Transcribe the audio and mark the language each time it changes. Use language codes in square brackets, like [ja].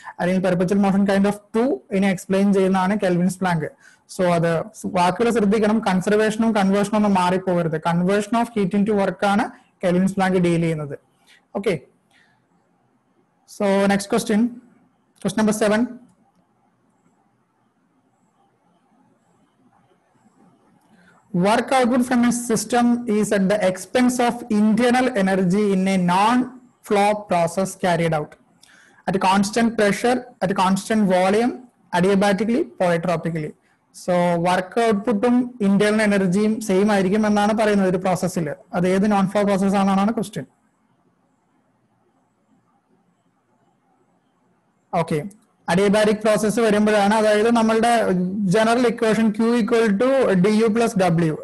[ml] അല്ലെങ്കിൽ perpetual motion kind of 2 ഇതിനെ explain ചെയ്യുന്നതാണ് കെൽവിൻസ് പ്ലാങ്ക്. സോ അത് വാക്കുകൾ ശ്രദ്ധിക്കണം, കൺസർവേഷനും കൺവേർഷനും ഒന്നും മാറിപ്പോകരുത്. Conversion of heat in to work ആണ് കെൽവിൻസ് പ്ലാങ്ക് ഡീൽ ചെയ്യുന്നത്. Okay, so next question, question number 7. [en] Work output from a system is at the expense of internal energy in a non-flow process carried out at a constant pressure, at a constant volume, adiabatically, polytropically. [ml] So work ഔട്ട്പുട്ടും internal എനർജിയും same ആയിരിക്കും എന്നാണ് പറയുന്നത് ഒരു പ്രോസസ്സിൽ. അത് ഏത് non flow process ആണെന്നാണ് ക്വസ്റ്റ്യൻ. ഓക്കെ, അഡിയബാറ്റിക് പ്രോസസ്സ് വരുമ്പോഴാണ്, അതായത് നമ്മളുടെ general equation Q = du + W.